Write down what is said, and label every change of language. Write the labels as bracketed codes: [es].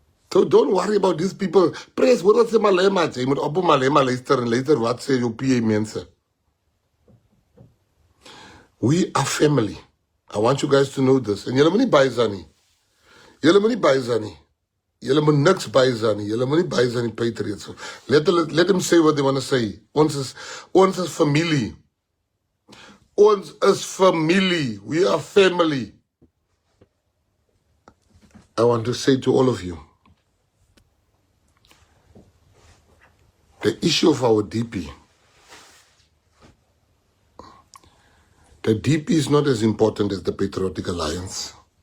[en] So don't worry about these people. [af] Press wat sê Malema, jy moet op Malema luister en luister wat sê jou PA mense. [en] We are family. I want you guys to know this. [af] En julle moet nie byzan nie. Julle moet nie byzan nie. Julle moet niks byzan nie. Julle moet nie byzan nie, Patriots. [en] Let them say what they want to say. [af] Ons is familie. Ons is familie. [en] We are family. I want to say to all of you, the issue of our DP, the DP is not as important as the Patriotic Alliance.